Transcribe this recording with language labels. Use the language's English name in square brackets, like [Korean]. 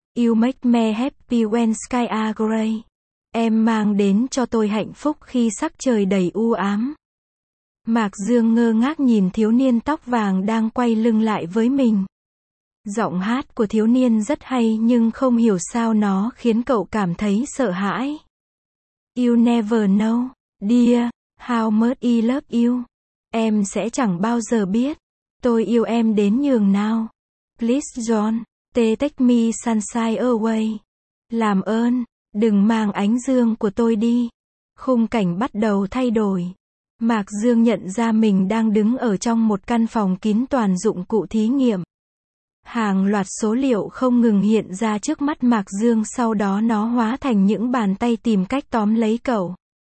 [English] You make me happy when sky are gray. [Vietnamese] Em mang đến cho tôi hạnh phúc khi sắc trời đầy u ám. Mạc Dương ngơ ngác nhìn thiếu niên tóc vàng đang quay lưng lại với mình. Giọng hát của thiếu niên rất hay nhưng không hiểu sao nó khiến cậu cảm thấy sợ hãi. [English] You never know, dear, how much I love you. [Vietnamese] Em sẽ chẳng bao giờ biết. Tôi yêu em đến nhường nào. [English] Please don't take me sunshine away. [Vietnamese] Làm ơn, đừng mang ánh dương của tôi đi. Khung cảnh bắt đầu thay đổi. Mạc Dương nhận ra mình đang đứng ở trong một căn phòng kín toàn dụng cụ thí nghiệm. Hàng loạt số liệu không ngừng hiện ra trước mắt Mạc Dương, sau đó nó hóa thành những bàn tay tìm cách tóm lấy cậu.